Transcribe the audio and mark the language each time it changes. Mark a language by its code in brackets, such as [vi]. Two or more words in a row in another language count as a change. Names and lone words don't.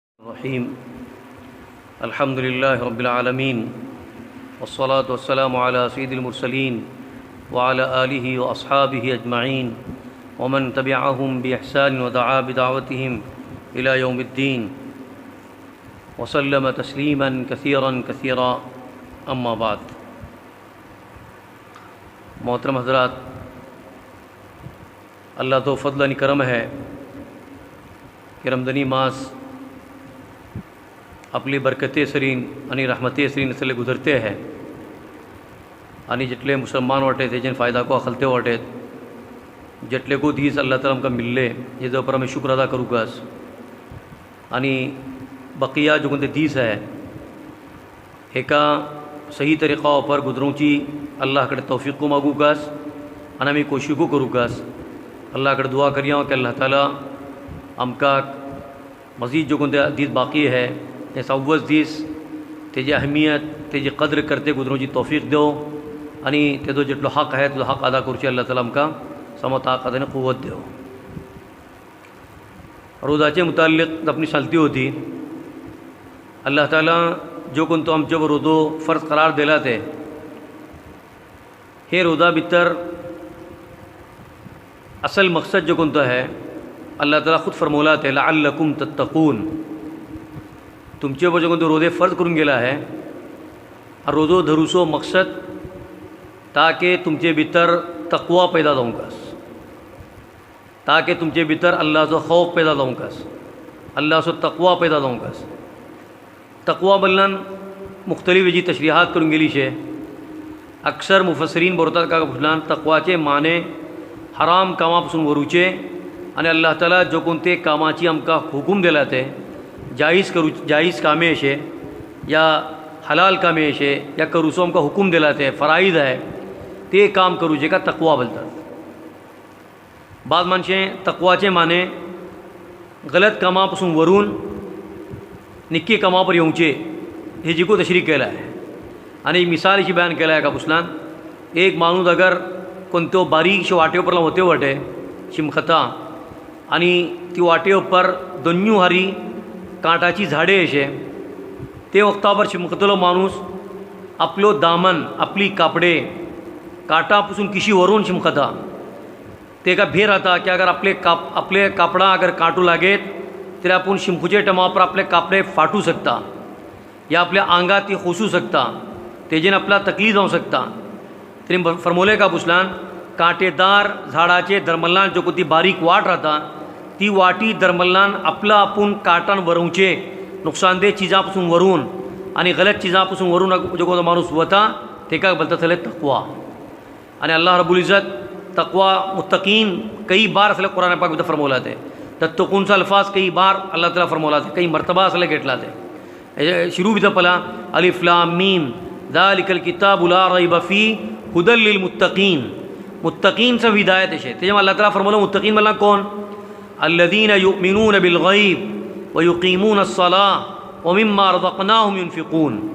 [ar] رحيم الحمد لله رب العالمين والصلاة والسلام على سيد المرسلين وعلى آله وأصحابه أجمعين ومن تبعهم بإحسان ودعا بدعوتهم إلى يوم الدين وسلم تسليما كثيرا كثيرا أما بعد. [kok] मोहतरम हज़रात, अल्लाह तो फ़ज़ल व करम है कि रमज़ानी मास आपली बरकते सरीन आणि रहमते सरीन असले गुजरते हैं आणि जितले मुसलमान वाटे तेजन फ़ायदा को अखलते वाटे जितले को दीस अल्लाह ताला हमका मिलले ये पर हमें शुक्र अदा करूँगास आणि बकिया जो कोणते दीस है एका सही तरीक़ा पर गुजरूची अल्लाह कड़े तौफीक़ को मागूगास आणि आम्ही कोशिशो करूँगास। अल्लाह कड़े दुआ करिया कि अल्लाह ताला हमका मज़ीद जो कोणते दीस बाकी है ते सव्वस दीस तेजी अहमियत तेजी कद्र करते गुजरूची तौफीक देव आणि तेजो जितलो हक है तो हक अदा करूची अल्लाह ताला आमकां सम ताकत आनी कुव्वत देव। रोज़ाचे मुताल्लिक़ अपनी सल्ती होती अल्लाह ताला जो कोण तो आमचे रोज़ो फ़र्ज करार दिला ते हे रोज़ा भितर असल मकसद जो कोण तो है अल्लाह ताला खुद फरमोला ते [ar] لعلكم تتقون, [kok] तुमचे ऊपर जो कोण तो रोज़े फ़र्ज करून गेला है और रोज़ो धरूसो मकसद ताकि तुमचे भितर तकवा पैदा जावंकास, ताकि तुमचे भितर अल्लाहचो खौफ पैदा जावंकास, अल्लाहचो तकवा पैदा जावंकास। तकवा बदलान मुख्तलिफ हेजी तशरीहात करून गेली शे। अक्सर मुफसरीन बरतात का फुटलान तकवाचे माने हराम कामापासून वरूचे आणि अल्लाह ताला जो कोणते कामाची आमकां हुकूम दिला ते जायज़ कामे अशे या हलाल कामे अशे या करूसो आमकां हुकूम दिला ते फ़राइज़ है ते काम करू जेका तकवा बोलतात। बाद मानशें तकवाचे माने गलत कामापासून वरून निक्के कामा पर येवचे हेजी को तशरीह केला है आणि एक मिसाल अशी बयान केला है का पुसलान एक माणूस अगर कोणत्यो बारीकशे वाटे पर होते वटे शिमखता आणि ती वाटे पर दोन्ही हारी कांटाची झाडे अशे ते वक्ता पर शिमखतलो माणूस आपलो दामन आपली कापडे काटापासून किशी वरून शिमखता तेका भेर आता कि अगर आपले कापड़ा अगर काटू लागेत तर आपण शिमखुचे टमा पर आपले कापडे फाटू सकता या आपल्या आंगात ती खोसू सकता तेजेन आपला तकलीफ जावं सकता। तरी फरमोले का पुसलान कांटेदार झाडाचे दरमल्लान जो कोणती बारीक वाट राहता ती वाटी दरमल्लान आपला आपूण काटान वरवचे नुकसानदेह चीजापासून वरून आणि गलत चीजापासून वरून जो कोणतो माणूस वता तेका बोलता थले तकवा। आणि [ar] الله رب العزة [kok] तकवा मुत्तकीन कई बार असले कुरान पाक भितर फरमोला ते तत्तकून सा अल्फाज कई बार अल्लाह ताला फरमोला ते कई मरतबा असले घेतला ते शुरू भितर पला [ar] ألف لام ميم ذلك الكتاب لا ريب فيه هدى للمتقين, [kok] मुत्तकीन से हिदायत है तेज अल्लाह ताला फरमोला मुत्तकीन मला कौन [ar] الذين يؤمنون بالغيب ويقيمون الصلاة ومما رزقناهم ينفقون.